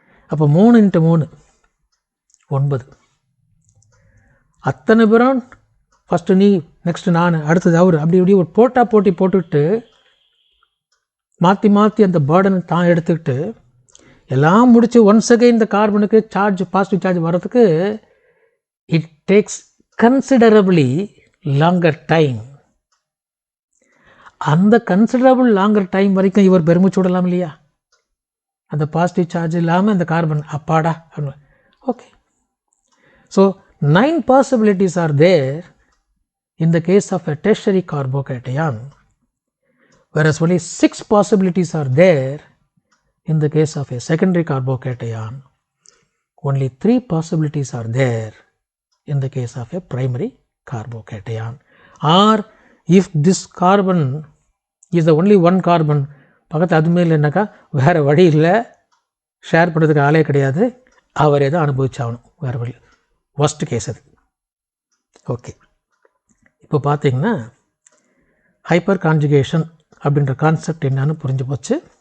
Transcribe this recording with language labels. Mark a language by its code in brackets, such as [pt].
[ta] அப்போ 3 × 3 9. அத்தனை பேரும் ஃபஸ்ட்டு நீ, நெக்ஸ்ட்டு நான், அடுத்தது அவர், அப்படி இப்படி ஒரு போட்டி போட்டுக்கிட்டு மாற்றி அந்த பேர்டனை தான் எடுத்துக்கிட்டு எல்லாம் முடித்து ஒன்ஸ் அகைன் இந்த கார்பனுக்கு சார்ஜ், பாசிட்டிவ் சார்ஜ் வர்றதுக்கு [en] It takes considerably longer time. [ta] அந்த கன்சிடரபிள் லாங்கர் டைம் வரைக்கும் இவர் பெருமிச்சு விடலாம் இல்லையா, அந்த பாசிட்டிவ் சார்ஜ் இல்லாமல் இந்த கார்பன் அப்பாடா. [en] Okay, so 9 possibilities are there in the case of a tertiary carbocation, whereas only 6 possibilities are there in the case of a secondary carbocation. Only 3 possibilities are there in the case of a primary carbocation. Or if this carbon is the only one carbon, [ta] பக்கத்து அதுமே இல்லைன்னாக்கா வேறு வழி இல்லை, share பண்ணுறதுக்கு ஆளே கிடையாது, அவரே தான் அனுபவிச்சாகணும், வேறு வழி. ஃபர்ஸ்ட் கேஸ் அது. ஓகே, இப்போ பார்த்தீங்கன்னா ஹைப்பர் கான்ஜுகேஷன் அப்படின்ற கான்செப்ட் என்னன்னு புரிஞ்சு போச்சு.